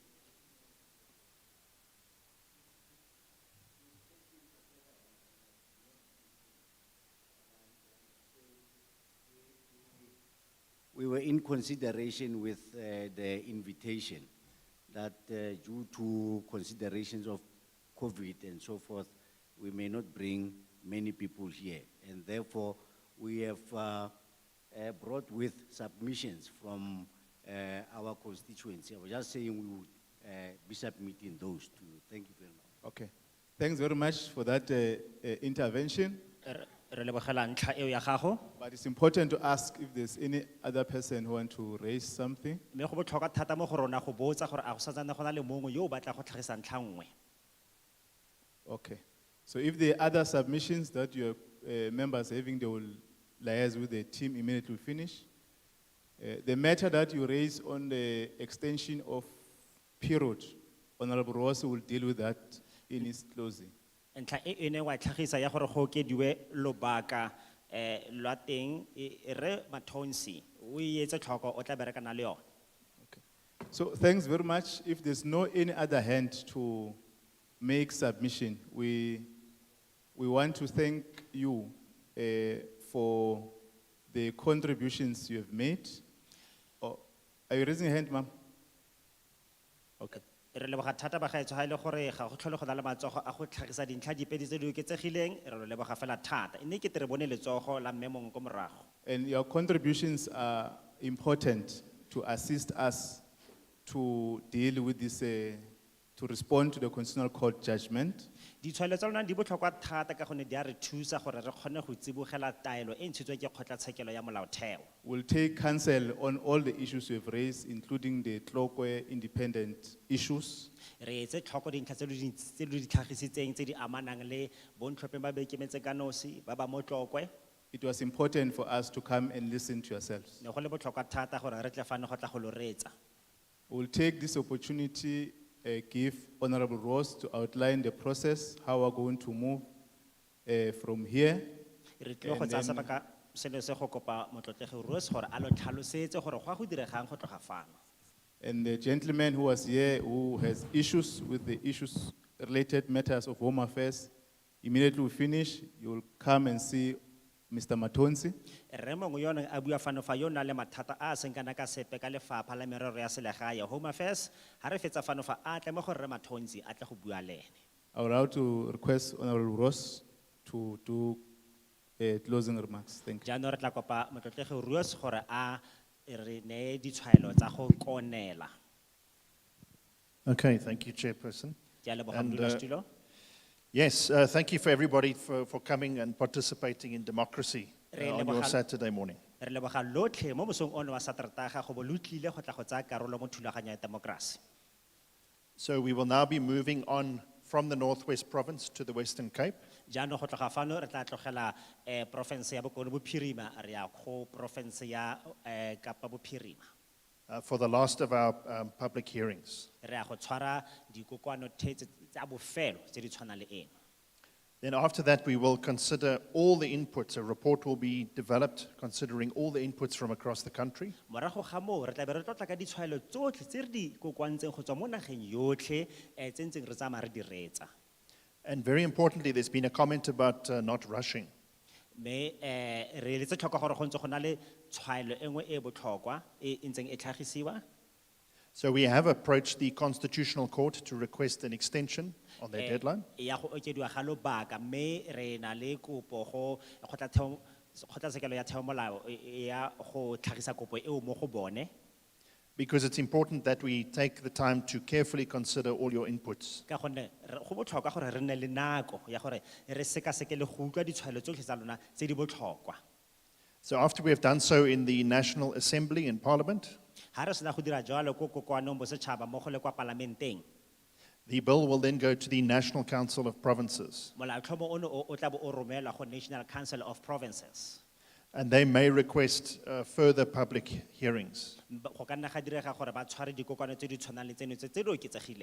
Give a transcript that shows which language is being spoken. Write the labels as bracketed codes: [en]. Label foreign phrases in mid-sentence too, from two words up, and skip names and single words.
[en] We were in consideration with the invitation that due to considerations of COVID and so forth, we may not bring many people here. And therefore, we have brought with submissions from our constituency. I was just saying we would be submitting those two. Thank you very much. Okay. Thanks very much for that intervention. [tn] Re lebogela ntlha eo ya gago. [en] But it's important to ask if there's any other person who want to raise something. [tn] Mme go botlhokwa thata mo go rona go botsa gore a go santsane go na le mongwe yo o batla go tlhagisa ntlha nngwe. [en] Okay. So if there are other submissions that your members are having, they will liaise with the team immediately we finish. The matter that you raise on the extension of period, Honorable Ross will deal with that in his closing. [tn] Ntlha e ne wa tlhagisa ya gore go okediwe lobaka lwa teng re Mathonsi o etse tlhoko o tla berekana le yona. [en] So thanks very much. If there's no any other hand to make submission, we want to thank you for the contributions you have made. Oh, are you raising your hand, ma'am? Okay. [tn] Re leboga thata ba gaetso ha ile gore ga go tlhole go na le matsogo a go tlhagisa dintlha dipedi tse di oketsegileng re leboga fela thata mme ke tere bone letsogo la mmemong ko morago. [en] And your contributions are important to assist us to deal with this, to respond to the Constitutional Court judgment. [tn] Ditshwaelo tsa lona di botlhokwa thata ka gonne di a re thusa gore re kgone go tsibogela taelo e ntshitswe ke kgotlatshekelo ya molaotheo. [en] We'll take counsel on all the issues we've raised, including the Tlokwe independent issues. [tn] Re etse tlhoko dintlha tse di tlhagisitseng tse di amanang le bontlhopheng ba ba ikemetse ka nosi ba ba mo Tlokwe. [en] It was important for us to come and listen to yourselves. [tn] Ne go le botlhokwa thata gore re tle fane go tla go lo reetsa. [en] We'll take this opportunity, give Honorable Ross to outline the process, how we're going to move from here. [tn] Re tle go tsaya sebaka seno se go kopa motlotlegi Rose gore a lo tlhalosetse gore go a go diregang go tloga fano. [en] And the gentleman who was here, who has issues with the issues related matters of home affairs, immediately we finish, you will come and see Mr. Matonsi. [tn] Re mongwe yo neng a bua fano fa yo na le mathata a seng kana ka sepe ka lefapha la merero ya selegae [en] home affairs [tn] ha re fetsa fano fa a tle mo gore re Mathonsi a tle go bua le ene. [en] I would like to request Honorable Ross to do closing remarks. Thank you. [tn] Jaanong re tla kopa motlotlegi Rose gore a re ne ditshwaelo tsa go konela. [en] Okay, thank you, Chairperson. [tn] Ke a leboga [en] And, [tn] modulasetulo. [en] Yes, thank you for everybody for coming and participating in democracy on your Saturday morning. [tn] Re leboga lotlhe mo mosong ono wa Satertaga go bo lo tlile go tla go tsaya karolo mo thulaganyo ya demokrasi. [en] So we will now be moving on from the Northwest Province to the Western Cape. [tn] Jaanong go tloga fano re tla tlogela province ya Bokone Bophirima re ya go province ya Kapa Bophirima. [en] For the last of our public hearings. [tn] Re ya go tshwara dikokoano tsa bofelo tse di tshwana le eno. [en] Then after that, we will consider all the inputs. A report will be developed considering all the inputs from across the country. [tn] Morago ga moo re tla be re tlotla ka ditshwaelo tsotlhe tse re di kokoantseng go tswa mo nageng yotlhe tse ntseng re tsamaya re di reetsa. [en] And very importantly, there's been a comment about not rushing. [tn] Me re letse tlhoko gore go ntse go na le tshwaelo engwe e botlhokwa e ntseng e tlhagisiwa. [en] So we have approached the Constitutional Court to request an extension on their deadline. [tn] Ya go okediwa ga lobaka mme re na le kopo go kgotlatshekelo ya theomolao ya go tlhagisa kopo eo mo go bone. [en] Because it's important that we take the time to carefully consider all your inputs. [tn] Ka gonne go botlhokwa gore re nne le nako ya gore re sekaseke le go utlwa ditshwaelo tsotlhe tsa lona tse di botlhokwa. [en] So after we have done so in the National Assembly in Parliament, [tn] Ha re sena go dira jalo ko kokoanong bosetšhaba mo go le kwa parlamenteng. [en] the bill will then go to the National Council of Provinces. [tn] Molaotlhomo ono o tla bo o romelwa go National Council of Provinces. [en] And they may request further public hearings. [tn] Go ka nna ga direga gore ba tshware dikokoano tse di tshwanang le tseno tse di oketsegileng.